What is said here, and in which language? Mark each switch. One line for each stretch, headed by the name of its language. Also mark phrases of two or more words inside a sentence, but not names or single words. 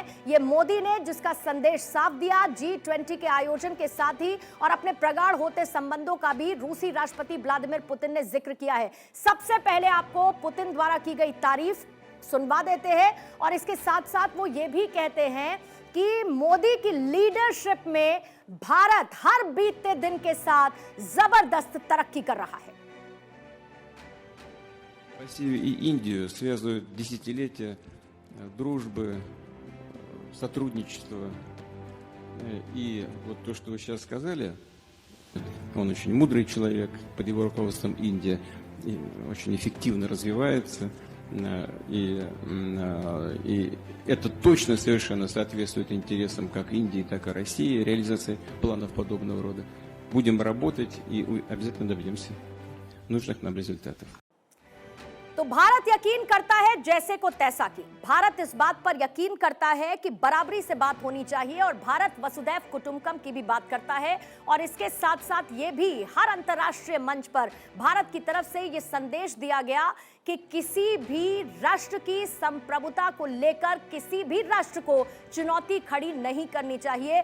Hindi: ये मोदी ने जिसका संदेश साफ दिया G20 के आयोजन के साथ ही और अपने प्रगाढ़ होते संबंधों का भी रूसी राष्ट्रपति व्लादिमीर पुतिन ने जिक्र किया है। सबसे पहले आपको पुतिन द्वारा की गई तारीफ सुनवा देते हैं और इसके साथ साथ वो ये भी कहते हैं कि मोदी की लीडरशिप में भारत हर बीतते दिन के साथ जबरदस्त तरक्की कर रहा है।
Russian: Россию и Индию связывают десятилетия дружбы, сотрудничества. И вот то, что вы сейчас сказали, он очень мудрый человек, под его руководством Индия очень эффективно развивается. И это точно совершенно соответствует интересам как Индии, так и России, реализации планов подобного рода. Будем работать и обязательно добьемся нужных нам результатов.
Hindi: तो भारत यकीन करता है जैसे को तैसा की। भारत इस बात पर यकीन करता है कि बराबरी से बात होनी चाहिए और भारत
Sanskrit: वसुधैव कुटुंबकम
Hindi: की भी बात करता है और इसके साथ साथ ये भी हर अंतर्राष्ट्रीय मंच पर भारत की तरफ से ये संदेश दिया गया कि किसी भी राष्ट्र की संप्रभुता को लेकर किसी भी राष्ट्र को चुनौती खड़ी नहीं करनी चाहिए।